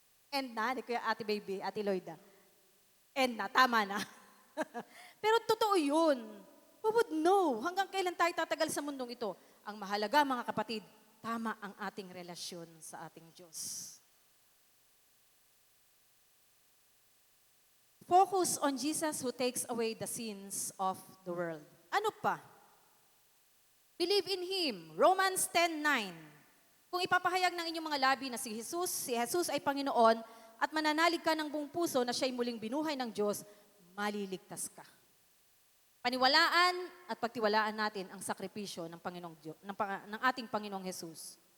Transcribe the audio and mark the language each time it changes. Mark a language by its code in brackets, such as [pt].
[tl] End na, ni Kuya Ate Baby, Ate Lloyda. End na, tama na. Pero totoo yun. [en] Who would know [tl] hanggang kailan tayo tatagal sa mundong ito? Ang mahalaga, mga kapatid, tama ang ating relasyon sa ating Diyos. [en] Focus on Jesus who takes away the sins of the world. [tl] Ano pa? [en] Believe in Him. Romans 10:9. [tl] Kung ipapahayag ng inyong mga labi na si Jesus ay Panginoon at mananalig ka ng buong puso na siya'y muling binuhay ng Diyos, maliligtas ka. Paniwalaan at pagtiwalaan natin ang sakripisyo ng ng ating Panginoong Jesus.